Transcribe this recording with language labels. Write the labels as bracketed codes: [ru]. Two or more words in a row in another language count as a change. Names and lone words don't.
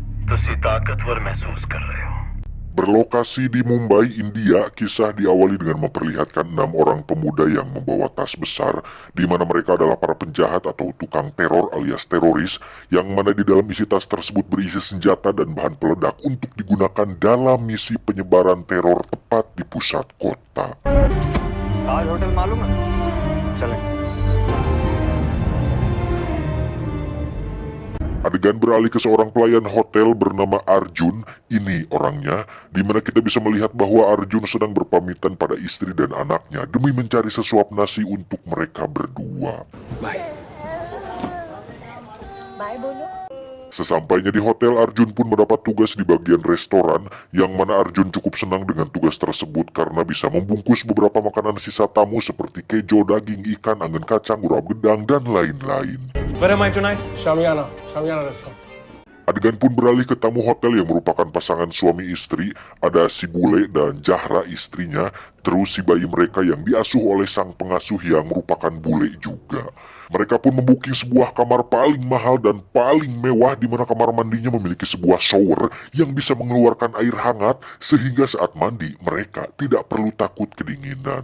[hi] तुसी ताकतवर महसूस कर रहे हो. [id] Berlokasi di Mumbai, India, kisah diawali dengan memperlihatkan 6 orang pemuda yang membawa tas besar, di mana mereka adalah para penjahat atau tukang teror alias teroris, yang mana di dalam isi tas tersebut berisi senjata dan bahan peledak untuk digunakan dalam misi penyebaran teror tepat di pusat kota. [hi] ताज होटल मालूम है? चलें. [id] Adegan beralih ke seorang pelayan hotel bernama Arjun, ini orangnya, di mana kita bisa melihat bahwa Arjun sedang berpamitan pada istri dan anaknya demi mencari sesuap nasi untuk mereka berdua. [en] Bye. [hi] Bye bolo. [id] Sesampainya di hotel, Arjun pun mendapat tugas di bagian restoran, yang mana Arjun cukup senang dengan tugas tersebut karena bisa membungkus beberapa makanan sisa tamu seperti kejo, daging, ikan, angin kacang, urap gedang, dan lain-lain. [en] Where am I tonight? Shamiana restaurant. [id] Adegan pun beralih ke tamu hotel yang merupakan pasangan suami istri, ada si Bule dan Jahra istrinya, terus si bayi mereka yang diasuh oleh sang pengasuh yang merupakan bule juga. Mereka pun membuking sebuah kamar paling mahal dan paling mewah di mana kamar mandinya memiliki sebuah shower yang bisa mengeluarkan air hangat sehingga saat mandi mereka tidak perlu takut kedinginan.